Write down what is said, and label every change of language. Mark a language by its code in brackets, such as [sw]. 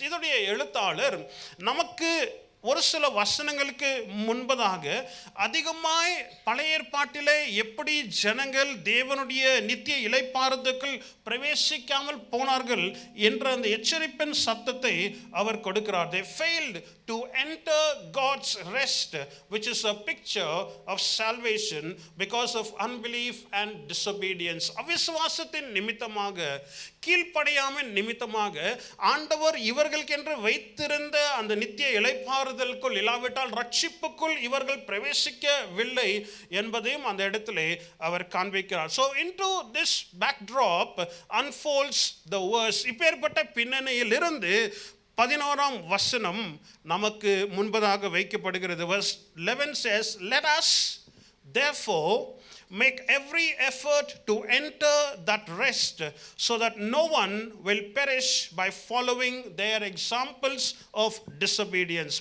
[ta] இதோடைய எழுத்தாளர் நமக்கு ஒரு சில வசனங்களுக்கு முன்பதாக அதிகமாய் பழைய ஏற்பாட்டிலே எப்படி ஜனங்கள் தேவனுடைய நித்திய இளைப்பாறுதலுக்குள் பிரவேசிக்காமல் போனார்கள் என்ற அந்த எச்சரிப்பின் சத்தத்தை அவர் கொடுக்கிறார். [en] They failed to enter God's rest, which is a picture of salvation, because of unbelief and disobedience. [ta] அவிசுவாசத்தின் நிமித்தமாக, கீழ்ப்படியாமல் நிமித்தமாக ஆண்டவர் இவர்களுக்கென்று வைத்திருந்த அந்த நித்திய இளைப்பாறுதலுக்குள், இல்லாவிட்டால் ரட்சிப்புக்குள் இவர்கள் பிரவேசிக்கவில்லை என்பதையும் அந்த இடத்திலே அவர் காண்பிக்கிறார். [en] So into this backdrop unfolds the verse. [ta] இப்பேற்பட்ட பின்னணியிலிருந்து 11ஆம் வசனம் நமக்கு முன்பதாக வைக்கப்படுகிறது. [en] Verse 11 says, let us therefore make every effort to enter that rest, so that no one will perish by following their examples of disobedience.